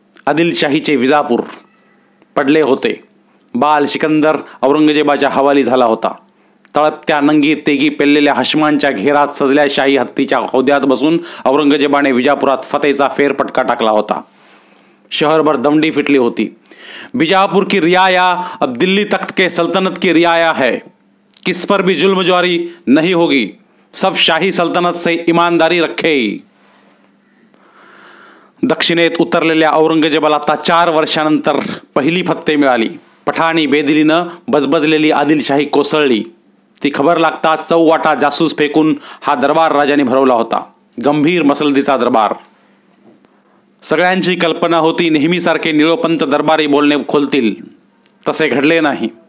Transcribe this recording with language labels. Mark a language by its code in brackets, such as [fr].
[mr] आदिलशाहीचे विजापूर पडले होते. बाल सिकंदर औरंगजेबाच्या हवाली झाला होता. तळपत्या नंगी तेगी पेललेल्या हश्मांच्या घेरात सजल्या शाही हत्तीच्या हौद्यात बसून औरंगजेबाने विजापुरात फतेचा फेरपटका टाकला होता. शहरभर दमडी फिटली होती. [hi] बिजापूर की रियाया अब दिल्ली तख्त के सल्तनत की रियाया है. किस पर भी जुल्म जारी नहीं होगी. सब शाही सल्तनत से ईमानदारी रखे. [mr] दक्षिणेत उतरलेल्या औरंगजेबाला आता 4 वर्षानंतर पहिली फत्ते मिळाली. पठाणी बेदिलीनं बजबजलेली आदिलशाही कोसळली. ती खबर लागता चौवाटा जासूस फेकून हा दरबार राजाने भरवला होता. गंभीर मसलदीचा दरबार. सगळ्यांची कल्पना होती नेहमीसारखे निळोपंत दरबारी बोलणे खोलतील. तसे घडले नाही.